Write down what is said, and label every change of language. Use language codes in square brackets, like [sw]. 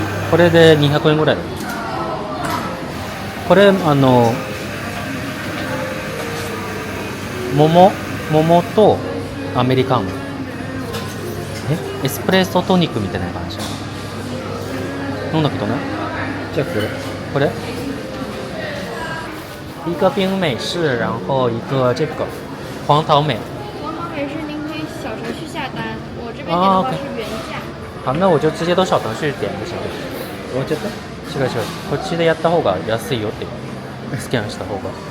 [ja] これで200円ぐらいだよ。これ桃とアメリカン。エスプレッソトニックみたいな感じ。飲んだことない？じゃあ [zh] これ一个冰美式，然后一个这个黄桃美。黄桃美是您可以小程序下单，我这边点的话是原价。好，那我就直接都小程序点就行了。 [ja] 終わっちゃった？違う違う、こっちでやった方が安いよってスキャンした方が。